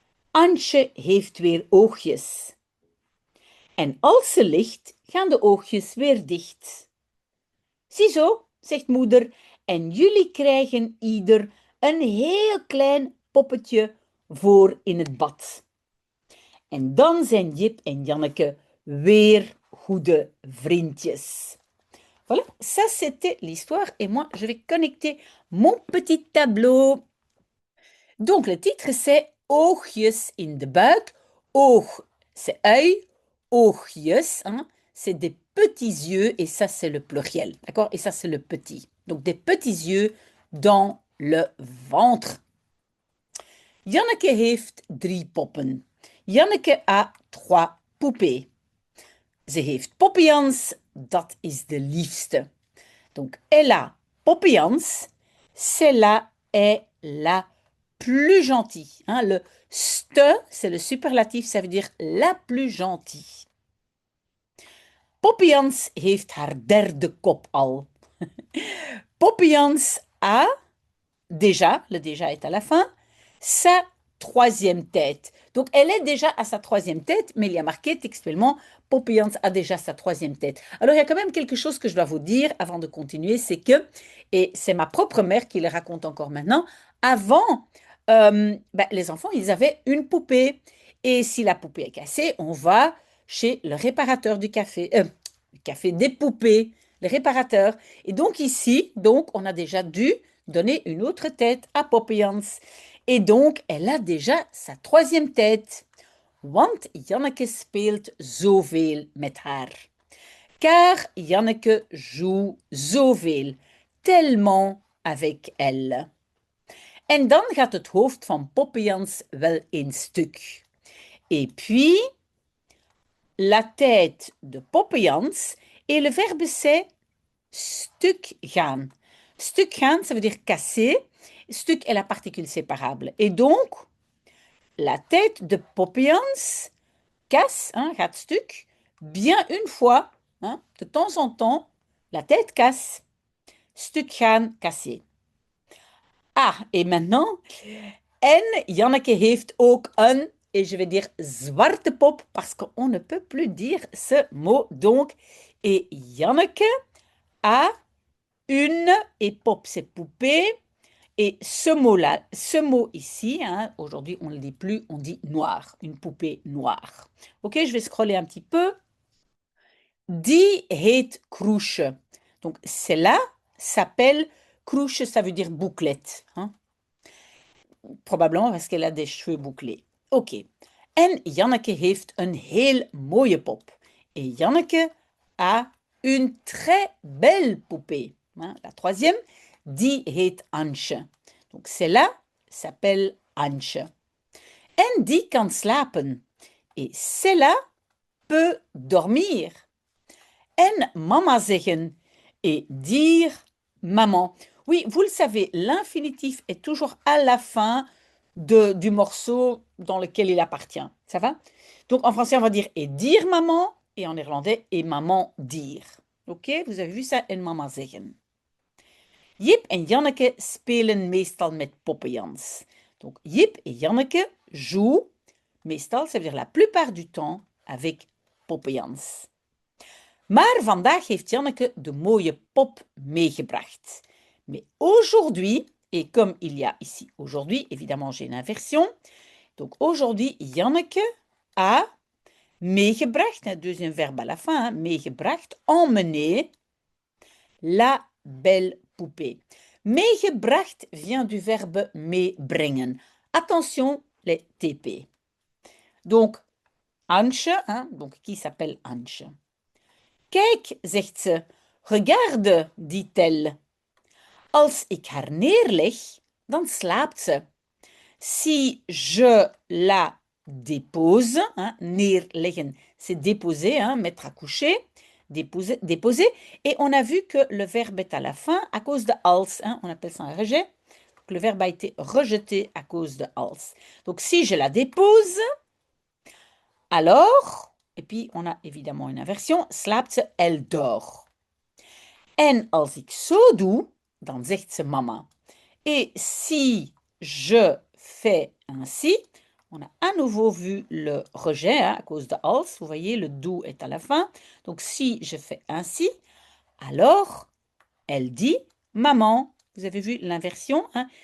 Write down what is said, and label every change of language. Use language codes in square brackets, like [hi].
[nl] Ansje heeft weer oogjes. En als ze ligt, gaan de oogjes weer dicht. Ziezo, zegt moeder, en jullie krijgen ieder een heel klein poppetje voor in het bad. En dan zijn Jip en Janneke weer goede vriendjes. [fr] Voilà, ça c'était l'histoire et moi je vais connecter mon petit tableau. Donc le titre c'est [nl] Oogjes in de buik. [fr] Oog, c'est œil. Oogjes, hein, c'est des petits yeux et ça c'est le pluriel, d'accord? Et ça c'est le petit. Donc des petits yeux dans le ventre. [nl] Janneke heeft 3 poppen. [fr] Janneke a 3 poupées. [nl] Ze heeft Poppyjans, dat is de liefste. [fr] Donc elle a Poppyjans, celle-là est la plus gentille. Hein, le ste, c'est le superlatif, ça veut dire la plus gentille. [nl] Poppyjans heeft haar derde kop al. [fr] Poppyjans a, déjà, le déjà est à la fin, sa troisième tête. Donc, elle est déjà à sa troisième tête, mais il y a marqué textuellement, Poppyjans a déjà sa troisième tête. Alors, il y a quand même quelque chose que je dois vous dire avant de continuer, c'est que, et c'est ma propre mère qui le raconte encore maintenant, avant, les enfants, ils avaient une poupée. Et si la poupée est cassée, on va chez le réparateur du café, café des poupées, le réparateur. Et donc ici, donc, on a déjà dû donner une autre tête à Poppyjans. Et donc, elle a déjà sa troisième tête. [nl] Want Janneke speelt zoveel met haar. [fr] Car Janneke joue zoveel, tellement avec elle. [nl] En dan gaat het hoofd van Poppejans wel een stuk. [fr] Et puis, la tête de Poppejans, et le verbe c'est stuk gaan. Stuk gaan, ça veut dire casser. Stuk est la particule séparable. Et donc, la tête de Poppejans casse, hein, [nl] gaat stuk, [fr] bien une fois, hein, de temps en temps, la tête casse. Stuk gaan, casser. Ah, et maintenant, [nl] en Janneke heeft ook een, [fr] et je vais dire [nl] zwarte pop, [fr] parce qu'on ne peut plus dire ce mot. Donc, et Janneke a une, et pop c'est poupée, et ce mot-là, ce mot ici, hein, aujourd'hui on ne le dit plus, on dit noir, une poupée noire. Ok, je vais scroller un petit peu. [nl] Die heet Kroesje. [fr] Donc, celle-là s'appelle Kroesje, ça veut dire bouclette. Hein? Probablement parce qu'elle a des cheveux bouclés. Ok. [nl] En Janneke heeft een heel mooie pop. [fr] Et Janneke a une très belle poupée. Hein? La troisième, [nl] die heet Ansje. [fr] Donc, celle-là s'appelle Ansje. [nl] En die kan slapen. [fr] Et celle-là peut dormir. [nl] En mama zeggen [fr] et dire maman. Oui, vous le savez, l'infinitif est toujours à la fin du morceau dans lequel il appartient. Ça va? Donc en français, on va dire et dire maman, et en néerlandais, et maman dire. Ok? Vous avez vu ça? [nl] En mama zeggen. Jip en Janneke spelen meestal met Poppejans. [fr] Donc Jip et Janneke jouent, meestal, ça veut dire la plupart du temps, avec Poppejans. [nl] Maar vandaag heeft Janneke de mooie pop meegebracht. [fr] Mais aujourd'hui, et comme il y a ici aujourd'hui, évidemment j'ai une inversion. Donc aujourd'hui, Janneke a meegebracht, un deuxième verbe à la fin, hein, meegebracht, emmené la belle poupée. Meegebracht vient du verbe meebrengen. Attention, les TP. Donc, Ansje, hein, donc qui s'appelle Ansje. [nl] Kijk, zegt ze. [fr] Regarde, dit-elle. [nl] Als ik haar neerleg, dan slaapt ze. [fr] Si je la dépose, hein, neerleggen, c'est déposer, hein, mettre à coucher, déposer, déposer. Et on a vu que le verbe est à la fin à cause de als, hein, on appelle ça un rejet. Donc, le verbe a été rejeté à cause de als. Donc si je la dépose, alors, et puis on a évidemment une inversion, [nl] slaapt ze, [fr] elle dort. [nl] En als ik zo doe, dan zegt ze mama. [fr] Et si je fais ainsi, on a à nouveau vu le rejet hein, à cause de als. Vous voyez, le do est à la fin. Donc si je fais ainsi, alors elle dit maman. Vous avez vu l'inversion hein?